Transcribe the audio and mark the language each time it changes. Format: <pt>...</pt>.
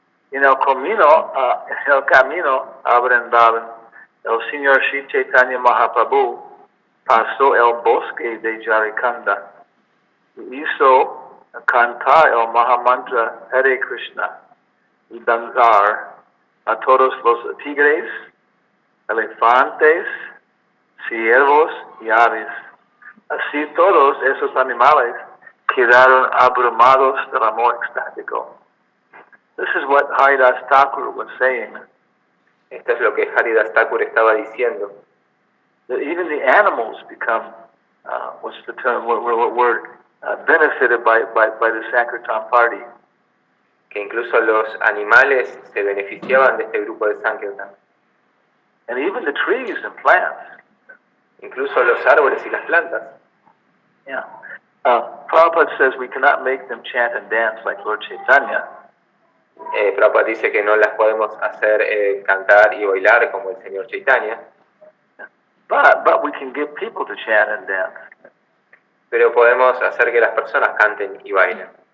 <es>En el camino a Vrindavan, el Señor Sri Chaitanya Mahaprabhu pasó el bosque de Jarikanda y hizo cantar el Mahamantra Hare Krishna y danzar a todos los tigres, elefantes, ciervos y aves. Así todos esos animales quedaron abrumados del amor extático.</es> <en>This is what Haridas Thakur was saying.</en> <es>Esto es lo que Haridas Thakur estaba diciendo.</es> <en>That even the animals become, what's the term, were benefited by the Sankirtan party.</en> <es>Que incluso los animales se beneficiaban de este grupo de Sankirtan.</es> <en>And even the trees and plants.</en> <es>Incluso los árboles y las plantas.</es> <en>Yeah. Prabhupada says we cannot make them chant and dance like Lord Chaitanya.</en> <es>Prabhupada dice que no las podemos hacer cantar y bailar como el señor Chaitanya.</es> <en>But we can get people to chant and dance.</en> <es>Pero podemos hacer que las personas canten y bailen.</es>